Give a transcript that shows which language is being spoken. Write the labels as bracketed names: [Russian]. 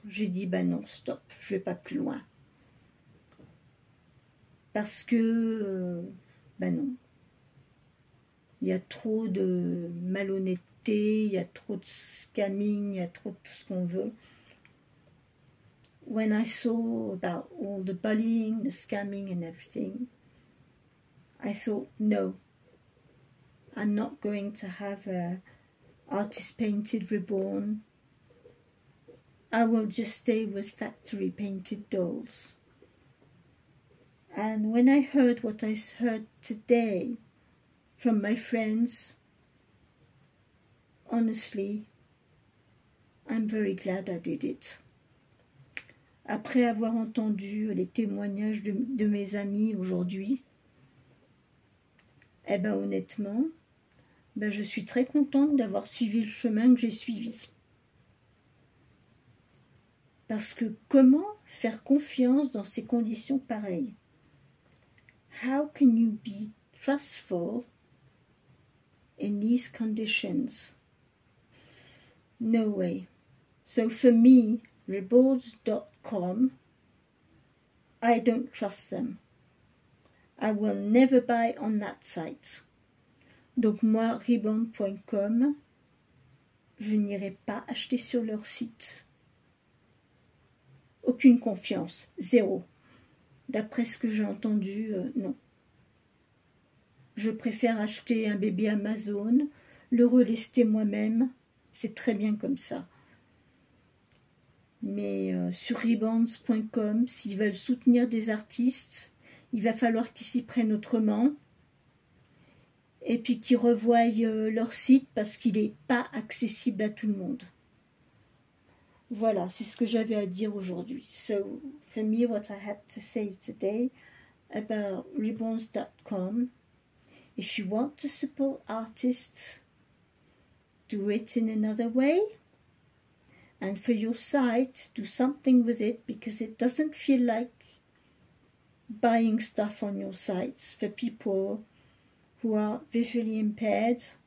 [French] J'ai dit ben non, stop, je vais pas plus loin. Parce que ben non, il y a trop de malhonnêteté d'écouter, il y a trop de scamming, il y a trop de tout ce qu'on veut. [English] When I saw about all the bullying, the scamming and everything, I thought, no, I'm not going to have a artist painted reborn. I will just stay with factory painted dolls. And when I heard what I heard today from my friends, honestly, I'm very glad I did it. [French] Après avoir entendu les témoignages de mes amis aujourd'hui, eh ben honnêtement, ben je suis très contente d'avoir suivi le chemin que j'ai suivi. Parce que comment faire confiance dans ces conditions pareilles? [English] How can you be trustful in these conditions? No way. So for me, Rebels.com, I don't trust them. I will never buy on that site. [French] Donc moi, Reborn.com, je n'irai pas acheter sur leur site. Aucune confiance, zéro. D'après ce que j'ai entendu, non. Je préfère acheter un bébé Amazon, le relester moi-même, c'est très bien comme ça. Mais sur Reborns.com, s'ils veulent soutenir des artistes, il va falloir qu'ils s'y prennent autrement. Et puis qu'ils revoient leur site parce qu'il n'est pas accessible à tout le monde. Voilà, c'est ce que j'avais à dire aujourd'hui. [English] So, for me, what I had to say today about Reborns.com, if you want to support artists, do it in another way. And for your site, do something with it because it doesn't feel like buying stuff on your sites for people who are visually impaired.